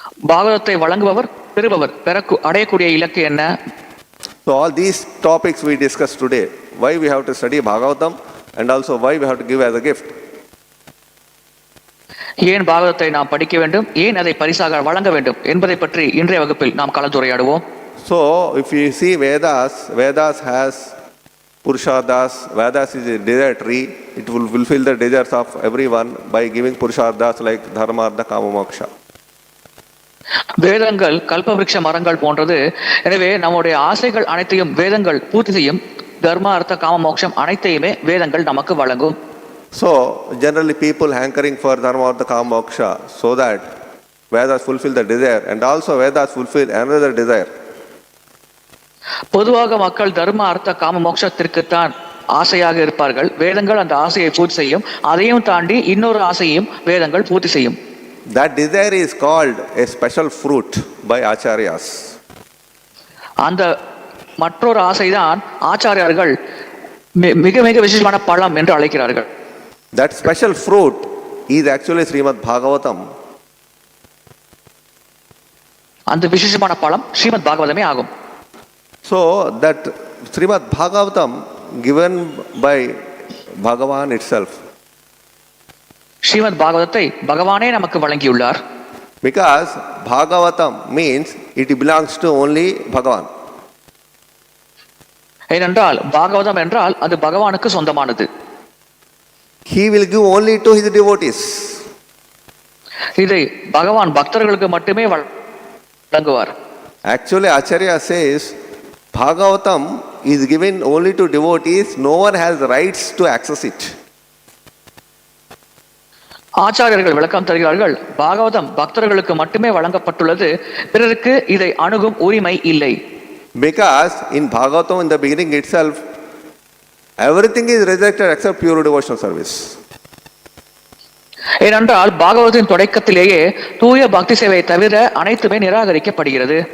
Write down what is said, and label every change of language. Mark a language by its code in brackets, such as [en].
[ta] பாகவதத்தை வழங்குபவர் பெறுபவர் அடையக்கூடிய இலக்கு என்ன? [en] So all these topics we discussed today, why we have to study Bhagavatam and also why we have to give as a gift. [ta] ஏன் பாகவதத்தை நாம் படிக்க வேண்டும், ஏன் அதை பரிசாக வழங்க வேண்டும் என்பதை பற்றி இன்றைய வகுப்பில் நாம் கலந்துரையாடுவோம். [en] So if you see Vedas has Purusharthas. Vedas is a desire tree. It will fulfill the desires of everyone by giving Purusharthas like Dharma, Artha, Kama, Moksha. [ta] வேதங்கள் கல்பவிருட்ச மரங்கள் போன்றது. எனவே நம்முடைய ஆசைகள் அனைத்தையும் வேதங்கள் பூர்த்தி செய்யும். தர்ம அர்த்த காம மோட்சம் அனைத்தையுமே வேதங்கள் நமக்கு வழங்கும். [en] So generally people hankering for dharma artha kama moksha so that Vedas fulfill the desire and also Vedas fulfill another desire. [ta] பொதுவாக மக்கள் தர்ம அர்த்த காம மோட்சத்திற்குத்தான் ஆசையாக இருப்பார்கள். வேதங்கள் அந்த ஆசையை பூர்த்தி செய்யும். அதையும் தாண்டி இன்னொரு ஆசையையும் வேதங்கள் பூர்த்தி செய்யும். [en] That desire is called a special fruit by acharyas. [ta] அந்த மற்றொரு ஆசைதான் ஆச்சாரியார்கள் மிக மிக விசேஷமான பழம் என்று அழைக்கிறார்கள். [en] That special fruit is actually Śrīmad-Bhāgavatam. [ta] அந்த விசேஷமான பழம் ஸ்ரீமத் பாகவதமே ஆகும். [en] So that Śrīmad-Bhāgavatam given by Bhagavan itself. [ta] Srimad பாகவதத்தை பகவானே நமக்கு வழங்கியுள்ளார். [en] Because Bhagavatam means it belongs to only Bhagavan. [ta] ஏனென்றால் பாகவதம் என்றால் அது பகவானுக்கு சொந்தமானது. [en] He will give only to his devotees. [ta] இதை பகவான் பக்தர்களுக்கு மட்டுமே வழங்குவார். [en] Actually Acharya says Bhagavatam is given only to devotees. No one has rights to access it. [ta] ஆச்சாரியர்கள் விளக்கம் தருகிறார்கள். பாகவதம் பக்தர்களுக்கு மட்டுமே வழங்கப்பட்டுள்ளது. பிறருக்கு இதை அணுகும் உரிமை இல்லை. [en] Because in Bhagavatam in the beginning itself everything is rejected except pure devotional service. [ta] ஏனென்றால் பாகவதத்தின் தொடக்கத்திலேயே தூய பக்தி சேவையை தவிர அனைத்துமே நிராகரிக்கப்படுகிறது.